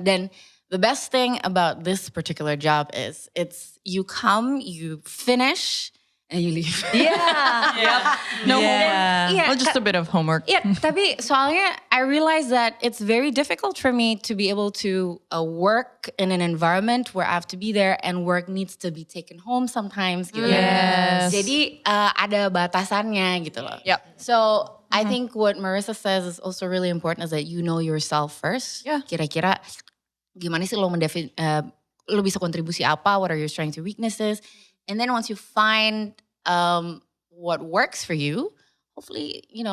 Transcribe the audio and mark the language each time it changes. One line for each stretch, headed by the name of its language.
English: Dan the best thing about this particular job is it's you come, you finish, and you leave. No homework. Well, just a bit of homework.
Indonesian: Tapi soalnya
English: I realize that it's very difficult for me to be able to work in an environment where I have to be there and work needs to be taken home sometimes
Indonesian: gitu. Jadi ada batasannya gitu loh.
English: So I think what Marissa says is also really important is that you know yourself first.
Indonesian: Kira-kira gimana sih lo lo bisa kontribusi apa?
English: What are your strengths and weaknesses? And then once you find what works for you, hopefully,